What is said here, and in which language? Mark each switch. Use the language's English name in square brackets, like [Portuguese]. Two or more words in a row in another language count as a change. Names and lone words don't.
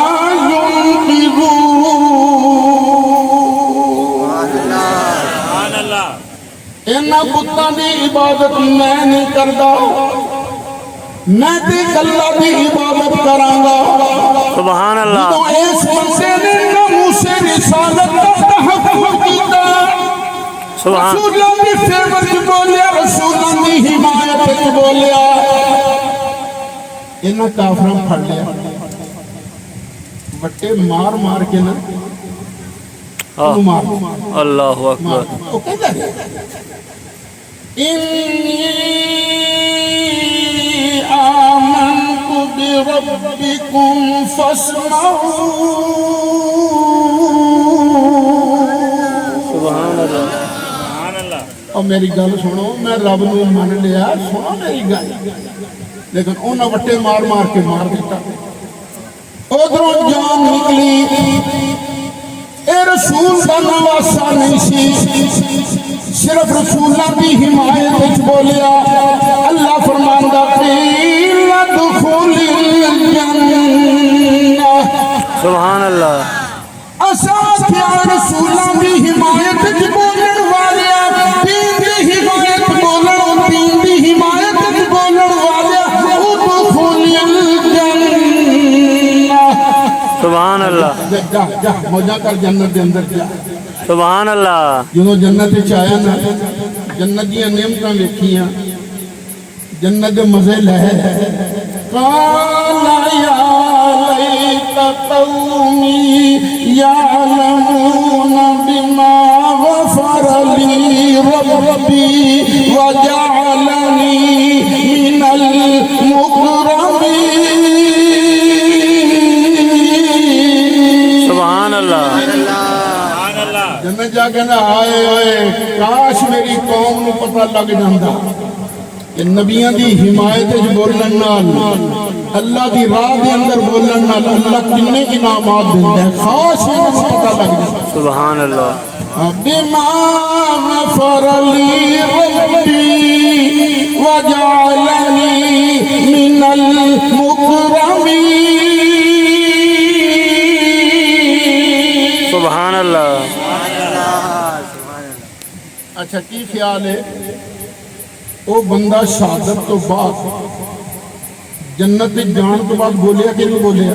[Punjabi] انہاں بتاں دی عبادت میں نہیں کردا میں تے اللہ دی عبادت کراں گا [Arabic] سبحان اللہ [Urdu] تو اس بندے نے ناموس رسالت کا تحفظ کیتا [Arabic] سبحان [Punjabi] رسولاں دی فیور وچ بولیا رسولاں دی حمایت وچ بولیا انہاں کافراں پھڑ لیا بٹے مار مار کے نا مار [Arabic] اللہ اکبر [Urdu] وہ کہتا ہے [Arabic] إِنِّي آمَنْتُ بِرَبِّكُمْ فَاسْمَعُونَ سبحان اللہ [Punjabi] اور میری گل سنو میں رب نو من لیا سنو میری گل لیکن انہاں وٹے مار مار کے مار دیتا ادھروں جان نکلی اے رسول دا نواسا نہیں سی صرف رسولہ دی حمایت وچ بولیا اللہ فرماندا [Arabic] قیل ادخل الجنہ سبحان اللہ [Punjabi] اساں کیا رسولہ دی حمایت وچ بولن والیا دین دی حمایت بولن دین دی حمایت وچ بولن والیا [Arabic] ادخل الجنہ سبحان اللہ [Punjabi] جا جا موجہ کر جنت دے اندر جا [Arabic] سبحان اللہ [Punjabi] جنہوں جنت چاہیا نا جنت دیا نعمتاں ویکھیاں جنت دے مزے لے [Arabic] قال یا لیت قومی یعلمون بما غفر لی ربی وجعلنی من المکرمین سبحان اللہ [Punjabi] جنت جا کے نا آئے آئے کاش میری قوم نو پتہ لگ جاندا کہ نبیاں دی حمایت وچ بولن نال اللہ دی راہ دے اندر بولن نال اللہ کنے انعامات دیندا ہے کاش انہاں نو پتہ لگ جاندا [Arabic] سبحان اللہ بما غفر لی ربی وجعلنی من المکرمین سبحان اللہ [Punjabi] اچھا کی خیال ہے وہ بندہ شہادت تو بعد جنت جان تو بعد بولیا کہ نہیں بولیا